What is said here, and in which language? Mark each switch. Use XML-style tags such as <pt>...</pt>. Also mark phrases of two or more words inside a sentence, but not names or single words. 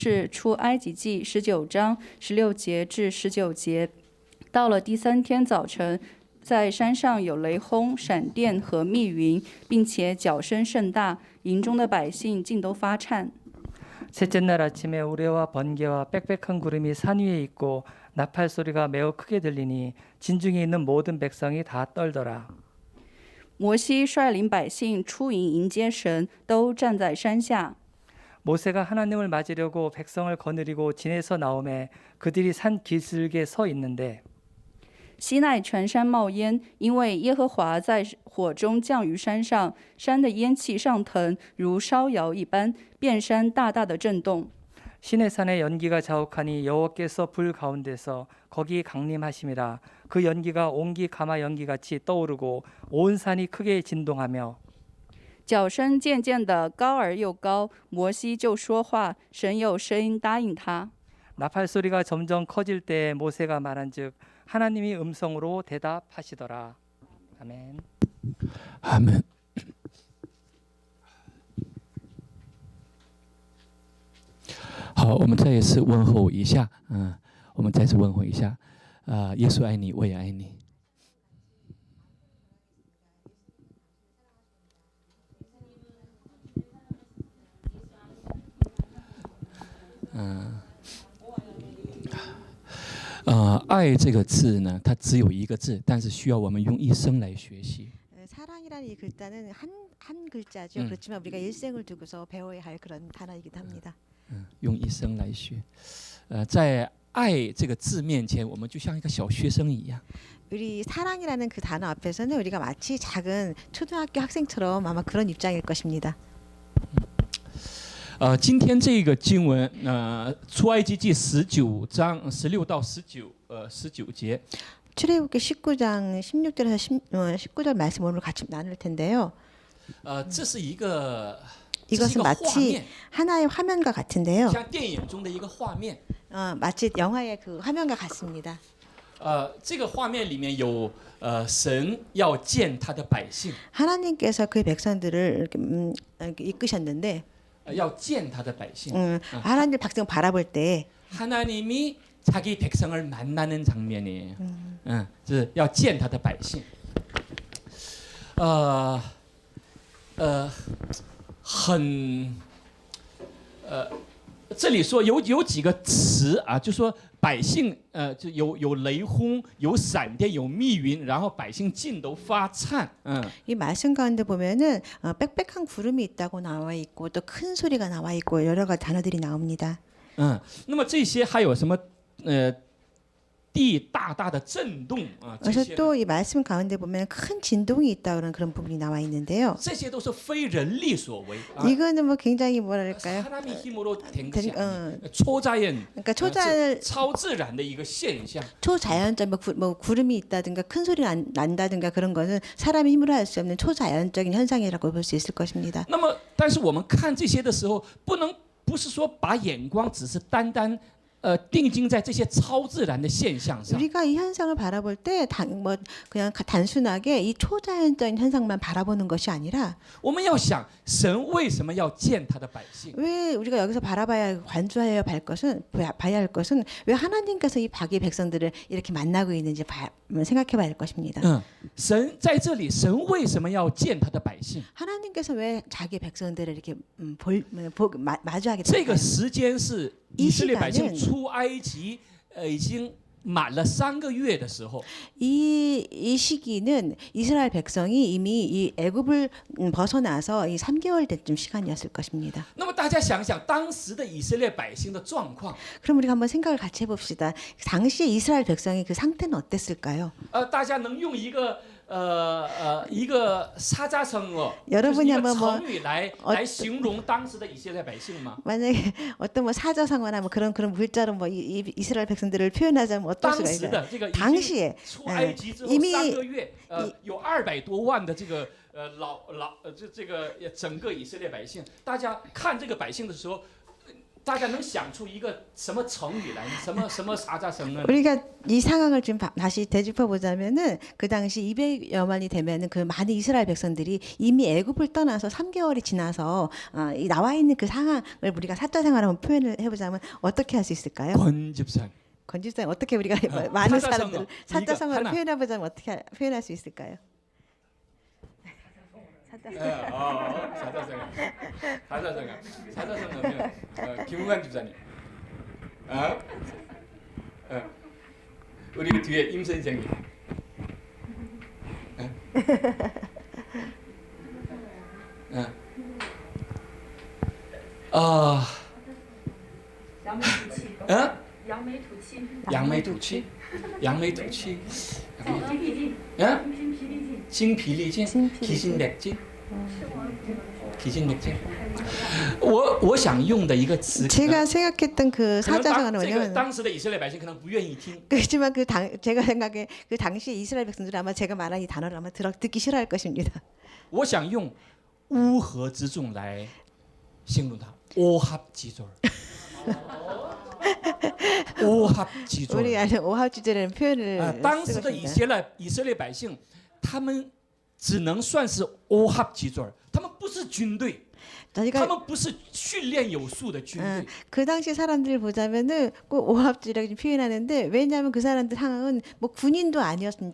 <zh>是出埃及记19章16节至19节。到了第3天早晨，在山上有雷轰、闪电和密云，并且角声甚大，营中的百姓尽都发颤。</zh> <ko>셋째 날 아침에 우레와 번개와 빽빽한 구름이 산 위에 있고 나팔 소리가 매우 크게 들리니 진중에 있는 모든 백성이 다 떨더라.</ko> <zh>摩西率领百姓出营迎接神，都站在山下。</zh> <ko>모세가 하나님을 맞으려고 백성을 거느리고 진에서 나오매 그들이 산 기슭에 서 있는데</ko> <zh>西奈全山冒烟，因为耶和华在火中降于山上，山的烟气上腾，如烧窑一般，遍山大大的震动。</zh> <ko>시내산의 연기가 자욱하니 여호와께서 불 가운데서 거기 강림하심이라. 그 연기가 옹기 가마 연기같이 떠오르고 온 산이 크게 진동하며</ko> <zh>角声渐渐的高而又高，摩西就说话，神有声音答应他。</zh> <ko>나팔 소리가 점점 커질 때 모세가 말한즉 하나님이 음성으로 대답하시더라. 아멘. 아멘.</ko> <zh>好，我们再一次问候一下，我们再次问候一下，耶稣爱你，我也爱你。爱这个字呢，它只有一个字，但是需要我们用一生来学习。</zh> <ko>사랑이라는 이 글자는 한 글자죠. 그렇지만 우리가 일생을 두고서 배워야 할 그런 단어이기도 합니다.</ko> <zh>用一生来学。在爱这个字面前，我们就像一个小学生一样。</zh> <ko>우리 사랑이라는 그 단어 앞에서는 우리가 마치 작은 초등학교 학생처럼 아마 그런 입장일 것입니다.</ko> <zh>今天这个经文，出埃及记19章16到19节。</zh> <ko>출애굽기 19장 16절에서 19절 말씀 오늘 같이 나눌 텐데요.</ko> <zh>这是一个</zh> <ko>이것은 마치 하나의 화면과 같은데요.</ko> <zh>像电影中的一个画面。</zh> <ko>마치 영화의 그 화면과 같습니다.</ko> <zh>这个画面里面有神要见他的百姓。</zh> <ko>하나님께서 그 백성들을 이렇게 이끄셨는데</ko> <zh>要见他的百姓。</zh> <ko>하나님 백성 바라볼 때 하나님이 자기 백성을 만나는 장면이에요.</ko> <zh>就是要见他的百姓。这里说有几个词啊，就说百姓就有雷轰，有闪电，有密云，然后百姓尽都发颤。</zh> <ko>이 말씀 가운데 보면은 빽빽한 구름이 있다고 나와 있고 또 큰 소리가 나와 있고 여러 가지 단어들이 나옵니다.</ko> <zh>那么这些还有什么地大大的震动啊，</zh> <ko>그래서 또 이 말씀 가운데 보면 큰 진동이 있다는 그런 부분이 나와 있는데요.</ko> <zh>这些都是非人力所为。</zh> <ko>이거는 뭐 굉장히 뭐랄까요? 하나님의 힘으로 된 것이 아니에요. 초자연, 그러니까</ko> <zh>超自然的一个现象。</zh> <ko>초자연적 뭐 구름이 있다든가 큰 소리 난다든가 그런 거는 사람의 힘으로 할 수 없는 초자연적인 현상이라고 볼 수 있을 것입니다.</ko> <zh>那么，但是我们看这些的时候，不是说把眼光只是单单定睛在这些超自然的现象上。</zh> <ko>우리가 이 현상을 바라볼 때 뭐 그냥 단순하게 이 초자연적인 현상만 바라보는 것이 아니라</ko> <zh>我们要想，神为什么要见他的百姓？</zh> <ko>왜 우리가 여기서 바라봐야 관注해야 할 것은 왜 하나님께서 이 자기 백성들을 이렇게 만나고 있는지 생각해봐야 할 것입니다.</ko> <zh>神在这里，神为什么要见他的百姓？</zh> <ko>하나님께서 왜 자기 백성들을 이렇게 마주하게</ko> <zh>这个</zh> <ko>될까요?</ko> <zh>时间是以色列百姓出埃及已经满了3个月的时候。</zh> <ko>이 시기는 이스라엘 백성이 이미 이 애굽을 벗어나서 이 3개월 때쯤 시간이었을 것입니다.</ko> <zh>那么大家想想当时的以色列百姓的状况。</zh> <ko>그럼 우리가 한번 생각을 같이 해봅시다. 당시에 이스라엘 백성의 그 상태는 어땠을까요?</ko> <zh>大家能用一个 사자성어,</zh> <ko>여러분이 한번 뭐</ko> <zh>成语来形容当时的以色列百姓吗？</zh> <ko>만약에 어떤 뭐 사자성어나 뭐 그런 물자로 뭐 이스라엘 백성들을 표현하자면 어떨 수가 있어요? 당시에</ko> <zh>出埃及之后3个月，有200多万的这个这个整个以色列百姓，大家看这个百姓的时候， 大家能想出一个什么成语来？</zh> <ko>什么 사자성어는 우리가 이 상황을 좀 다시 되짚어 보자면은 그 당시 200여만이 되면은 그 많은 이스라엘 백성들이 이미 애굽을 떠나서 3개월이 지나서 이 나와 있는 그 상황을 우리가 사자 생활을 한번 표현을 해보자면 어떻게 할 수 있을까요? 권집산. 건집상 어떻게 우리가 많은 사자성어. 사람들 사자성어를 하나. 표현해 보자면 어떻게 표현할 수 있을까요? 사자성어면 김웅환 집사님. 우리 뒤에 임 선생님. 양매土气. 양매土气.</ko> <zh>精疲力尽.</zh> <ko>기진맥진. 기진맥진.</ko> <zh>我想用的一个词</zh> <ko>제가 생각했던 그</ko> <zh>可能</zh> <ko>사자성어는</ko> <zh>这个</zh> <ko>뭐냐면</ko> <zh>当时的以色列百姓可能不愿意听，</zh> <ko>그렇지만 제가 생각에 그 당시 이스라엘 백성들은 아마 제가 말한 이 단어를 아마 듣기 싫어할 것입니다.</ko> <zh>我想用乌合之众来形容它，</zh> <ko>오합지졸。오합지졸。 우리 아는 오합지졸이라는 표현을</ko> <zh>当</zh> <ko>쓰고</ko> <zh>时的</zh> <ko>있습니다.</ko> <zh>以色列百姓，他们只能算是오합지졸， 他们不是军队，他</zh> <ko>저희가</ko> <zh>们不是训练有素的军队。</zh> <ko>그 당시 사람들 보자면은 꼭 오합지라고 표현하는데 왜냐하면 그 사람들 상황은 뭐 군인도 아니었습니다.</ko>